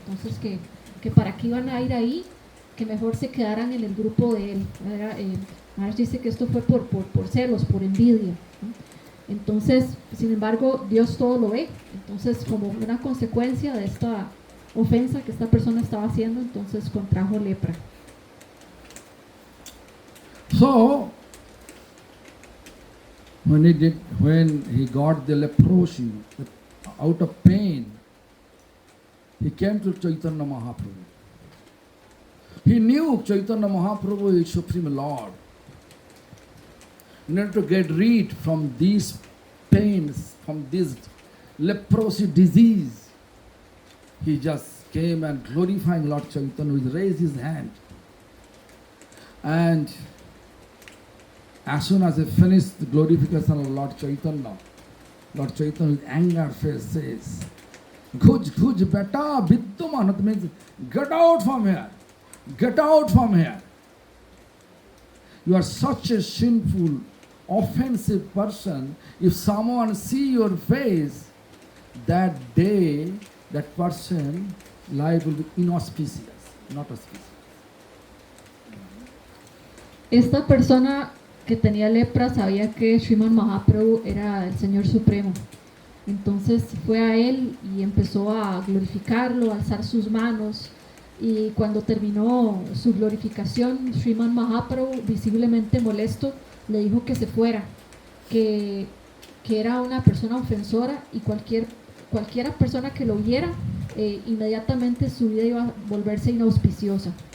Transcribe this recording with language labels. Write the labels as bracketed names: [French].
[Spanish] Entonces que para qué iban a ir ahí, que mejor se quedaran en el grupo de él. Maharaja dice que esto fue por celos, por envidia, ¿no? Entonces, sin embargo, Dios todo lo ve. Entonces, como una consecuencia de esta ofensa que esta persona estaba haciendo, entonces contrajo lepra. [English] So, when he got the leprosy, out of pain, he came to Chaitanya Mahaprabhu. He knew Chaitanya Mahaprabhu is Supreme Lord. In order to get rid from these pains, from this leprosy disease, he just came and glorifying Lord Chaitanya. He raised his hand. And as soon as he finished the glorification of Lord Chaitanya with anger face says, Ghuj beta vidduman. That means, get out from here. Get out from here. You are such a sinful, offensive person. If someone see your face, that day, that person life will be inauspicious, not auspicious. [Spanish] Esta persona que tenía lepra sabía que Sriman Mahaprabhu era el Señor Supremo. Entonces fue a él y empezó a glorificarlo, a alzar sus manos. Y cuando terminó su glorificación, Sriman Mahaprabhu, visiblemente molesto, le dijo que se fuera, que era una persona ofensora, y cualquiera persona que lo viera, inmediatamente su vida iba a volverse inauspiciosa.